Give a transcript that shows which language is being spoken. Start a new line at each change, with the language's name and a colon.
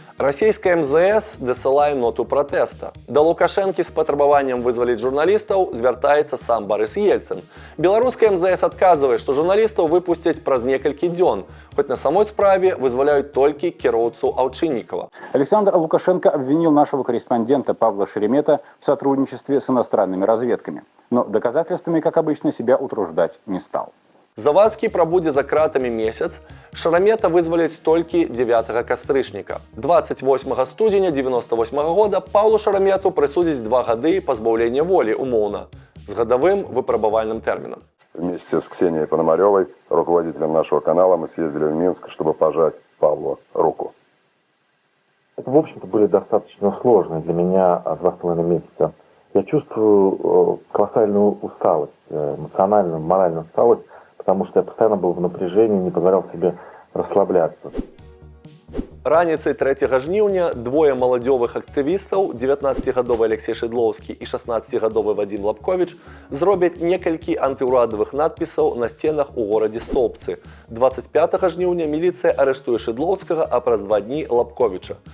Belarusian: Расійская МЗС дасылае ноту пратэста. Да Лукашэнкі з патрабаваннем вызваліць журналістаў звяртаецца сам Барыс Ельцын. Беларуская МЗС адказвае, што журналістаў выпусцяць праз некалькі дзён, хоць на самой справе вызваляюць толькі кіроўцу Аўчыннікава.
Russian: Александр Лукашенко обвинил нашего корреспондента Павла Шеремета в сотрудничестве с иностранными разведками. Но доказательствами, как обычно, себя утруждать не стал.
Belarusian: Завадскі прабудзе за кратамі месяц, Шарамета вызваляць толькі 9 кастрычніка. 28 студзеня 98 года Паўлу Шарамету прысудзяць 2 гады пазбаўлення волі умоўна з гадавым выпрабавальным тэрмінам.
Russian: Вместе с Ксенией Пономаревой, руководителем нашего канала, мы съездили в Минск, чтобы пожать Павлу руку. Это, в общем-то, были достаточно сложные для меня 2,5 месяца. Я чувствую колоссальную усталость, эмоциональную, моральную усталость, потому что я постоянно был в напряжении, не позволял себе расслабляться.
Belarusian: Раніцай 3 жніўня двое маладзёвых актывістаў, 19-гадовы Алексей Шыдлоўскі і 16-гадовы Вадзім Лапковіч, зробяць некалькі антыўрадавых надпісаў на сценах у горадзе Столбцы. 25 жніўня міліцыя арыштуе Шыдлоўскага, а праз 2 дні Лапковіча.